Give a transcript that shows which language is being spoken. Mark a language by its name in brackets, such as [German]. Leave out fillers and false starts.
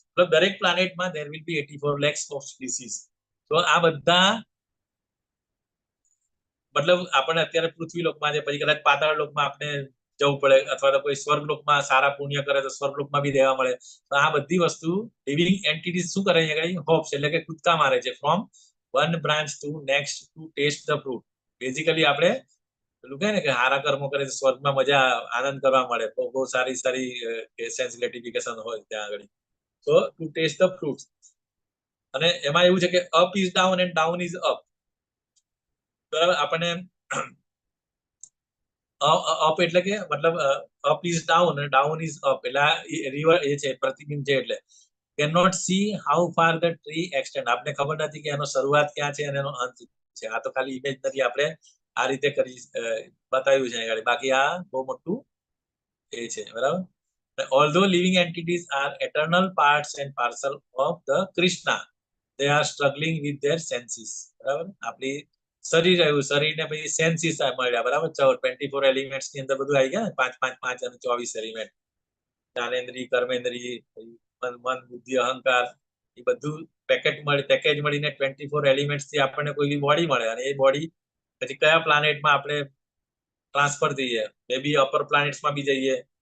[Gujarati] મતલબ દરેક પ્લાનેટમાં [English] there will be 84 lakhs of species. [Gujarati] તો આ બધા મતલબ આપણે અત્યારે પૃથ્વી લોકમાં છે, પછી કદાચ પાતાળ લોકમાં આપણે જવું પડે, અથવા તો કોઈ સ્વર્ગ લોકમાં સારા પુણ્ય કરે તો સ્વર્ગ લોકમાં બી રહેવા મળે. તો આ બધી વસ્તુ લિવિંગ એન્ટિટીઝ શું કરે છે, હોપ્સ એટલે કે કૂદકા મારે છે [English] From one branch to next to taste the fruit. [Gujarati] Basically આપણે પેલું કહે ને કે સારા કર્મો કરે તો સ્વર્ગમાં મજા, આનંદ કરવા મળે, બહુ સારી સેન્સ ગ્રેટિફિકેશન હોય ત્યાં આગળ. તો [English] To taste the fruit. [Gujarati] અને એમાં એવું છે કે [English] Up is down and down is up. [Gujarati] બરાબર. આપણને અપ એટલે કે મતલબ [English] up is down અને down is up, [Gujarati] એટલે રિવર એ છે, પ્રતિબિંબ છે. એટલે [English] Can not see how far the tree extend. [Gujarati] આપણે ખબર નથી કે એનો શરૂઆત ક્યાં છે અને એનો અંત છે. આ તો ખાલી ઇમેજનરી આપણે આ રીતે કરી બતાવ્યું છે આગળ. બાકી આ બહુ મોટું એ છે. બરાબર. [English] Although living entities are eternal parts and parcel of the Krishna, they are struggling with their senses. [Gujarati] બરાબર. આપણી શરીરને પછી સેન્સીસ મળ્યા, બરાબર. 24 એલિમેન્ટ્સ ની અંદર બધું આવી ગયા, 5 5 5 અને 24 એલિમેન્ટ. જ્ઞાનેન્દ્રિય, કર્મેન્દ્રિય, મન, બુદ્ધિ, અહંકાર, એ બધું પેકેજ મળીને 24 એલિમેન્ટ્સ થી આપણને કોઈ બી બોડી મળે, અને એ બોડી પછી કયા પ્લાનેટમાં આપણે ટ્રાન્સફર થઈએ, મે બી અપર પ્લાનેટ્સમાં બી જઈએ.